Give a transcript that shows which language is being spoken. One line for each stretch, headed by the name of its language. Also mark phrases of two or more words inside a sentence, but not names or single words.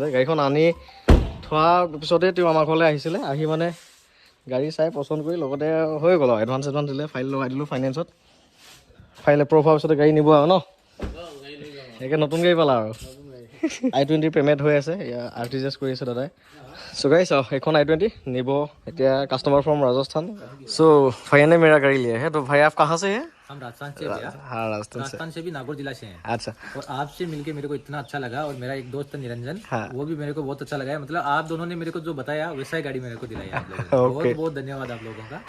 Assamese: গাড়ীখন আনি থোৱাৰ পিছতে তেওঁ আমাৰ ঘৰলৈ আহিছিলে আহি মানে গাড়ী চাই পচন্দ কৰি লগতে হৈ গ'ল আৰু এডভান্স দিলে ফাইল লগাই দিলোঁ ফাইনেন্সত ফাইল এপ্ৰুভ হোৱাৰ পিছতে গাড়ী নিব আৰু ন একে নতুন গাড়ী পালা আৰু i20 পে'মেণ্ট হৈ আছে RTGS কৰি আছে দাদাই চ' গাড়ী চাওঁ এইখন i20 নিব এতিয়া
English: customer from
Assamese: राजस्थान
Hindi: सो भैया ने मेरा गाड़ी लिया है तो भाई आप कहाँ से हैं हम राजस्थान से भैया हाँ राजस्थान से भी नागौर जिला से हैं अच्छा और आपसे मिलके मेरे को इतना अच्छा लगा और मेरा एक दोस्त है निरंजन हाँ। वो भी मेरे को बहुत अच्छा लगा है मतलब आप दोनों ने मेरे को जो बताया वैसा ही गाड़ी मेरे को दिलाई आप लोगों ने बहुत बहुत धन्यवाद आप लोगों का